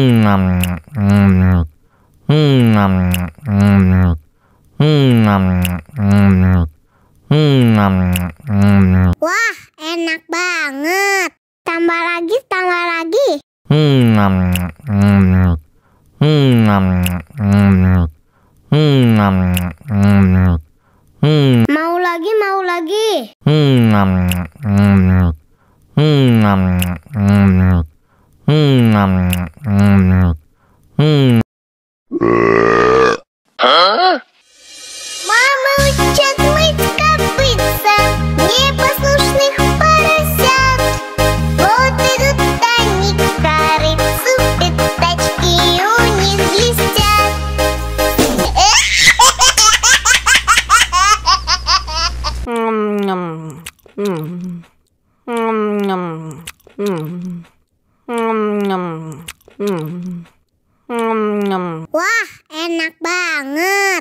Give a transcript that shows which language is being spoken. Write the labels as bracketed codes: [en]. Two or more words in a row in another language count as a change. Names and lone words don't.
[id] Wah, enak banget. Tambah lagi, tambah lagi. Mau lagi, mau lagi. [ru] Мама учит мыть копытца непослушных поросят. Вот идут они к корыцу, пятачки у них блестят. [id] Wah, enak banget.